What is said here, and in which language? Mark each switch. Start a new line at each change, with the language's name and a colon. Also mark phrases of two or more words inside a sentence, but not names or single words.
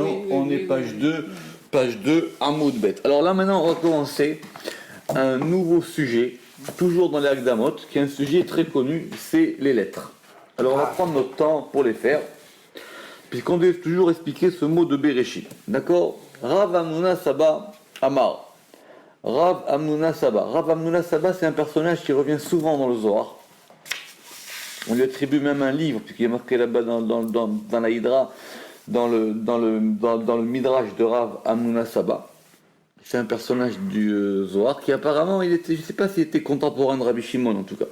French: On est page 2,
Hebrew: עמוד ב.
French: Alors là, maintenant, on va commencer un nouveau sujet, toujours dans les Hakdamot, qui est un sujet très connu, c'est les lettres. Alors, on va prendre notre temps pour les faire, puisqu'on doit toujours expliquer ce mot de Bereshit. D'accord?
Hebrew: רב המנונא סבא אמר. רב המנונא סבא.
French: Rav Hamnuna Saba, c'est un personnage qui revient souvent dans le Zohar. On lui attribue même un livre, puisqu'il est marqué là-bas dans la Hydra, dans le Midrash de Rav Hamnuna Saba. C'est un personnage du Zohar qui apparemment, je ne sais pas s'il était contemporain de Rabbi Shimon en tout cas.